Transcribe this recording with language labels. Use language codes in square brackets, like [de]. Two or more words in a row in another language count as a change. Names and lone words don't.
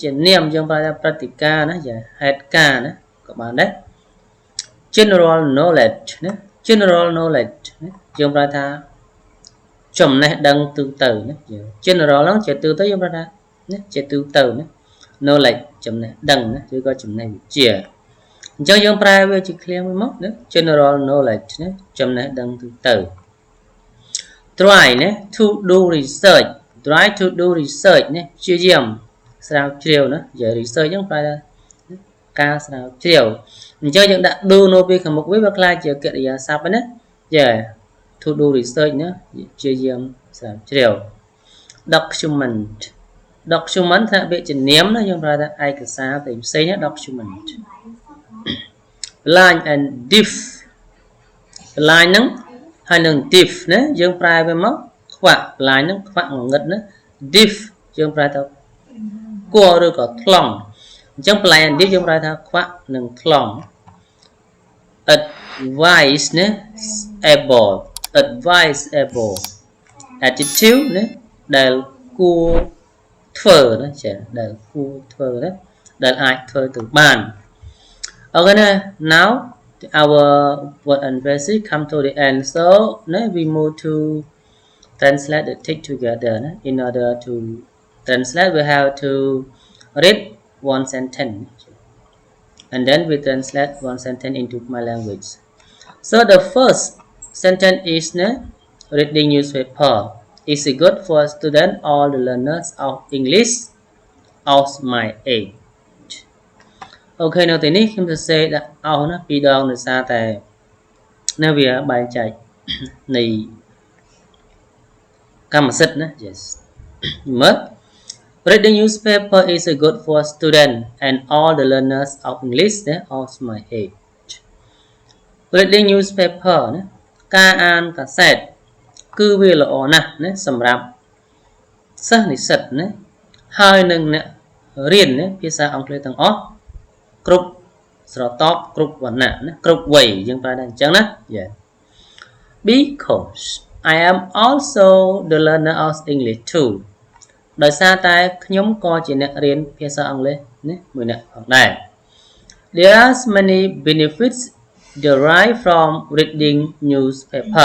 [km] ជានាមយើងប្រែថាព្រឹត្តិការណ៍ណាហេតុការណ៍ណាក៏បានដែរ [en] general knowledge [km] ណា [en] general knowledge [km] ណាយើងប្រែថាចំណេះដឹងទូទៅណា general ហ្នឹងជាទូទៅយើងប្រែថាជាទូទៅណា knowledge ចំណេះដឹងណាឬក៏ចំណេះវិជ្ជាអញ្ចឹងយើងប្រែវា ជា clear មួយមកណា [en] general knowledge [km] ណាចំណេះដឹងទូទៅ try ណា [en] to do research try to do research [km] ណាព្យាយាមស្រាវជ្រាវណា research ហ្នឹងប្រែថាការស្រាវជ្រាវអញ្ចឹងយើងដាក់ do នៅពេលខាងមុខវាក្លាយជាកិរិយាសព្ទណា [en] to do research [km] ណាព្យាយាមស្រាវជ្រាវ [en] document document [km] ថាពាក្យជានាមណាយើងប្រើថាឯកសារផ្សេងណា document [en] line and diff line [km] ហ្នឹងហើយនឹង diff ណាយើងប្រែវាមកខ្វាក់ line ហ្នឹងខ្វាក់ងងឹតណា diff យើងប្រែថាគួរឬក៏ថ្លង់អញ្ចឹង [en] line and diff [km] យើងប្រែថាខ្វាក់និងថ្លង់ advice ណា [en] able advice able attitude [km] ណាដែលគួរធ្វើណាដែលគួរ ធ្វើណាដែលអាចធ្វើទៅបាន [en] okay now our word and phrase come to the end so we move to translate the text together in order to translate we have to read one sentence and then we translate one sentence into my language. So the first sentence is reading newspaper is it good for students or the learners of English of my age. [km] Okay នៅទីនេះខ្ញុំសរសេរដាក់អស់ណាពីរដងដោយសារតែនៅវាបែងចែកនៃកម្មសិទ្ធិណា yes មើល [en] reading newspaper is good for students and all the learners of English of my age. reading newspaper [km] ណាការអានកាសែតគឺវាល្អណាស់ណាសម្រាប់សិស្សនិស្សិតណា ហើយនឹងអ្នករៀនណាភាសាអង់គ្លេសទាំងអស់គ្រប់ស្រទាប់គ្រប់វណ្ណៈណាគ្រប់វ័យយើងប្រើតែអញ្ចឹងណា [en] yeah because I am also the learner of English too [km] ដោយសារតែខ្ញុំក៏ជាអ្នករៀនភាសាអង់គ្លេសណាមួយអ្នកផងដែរ [en] There are many benefits derived from reading newspaper.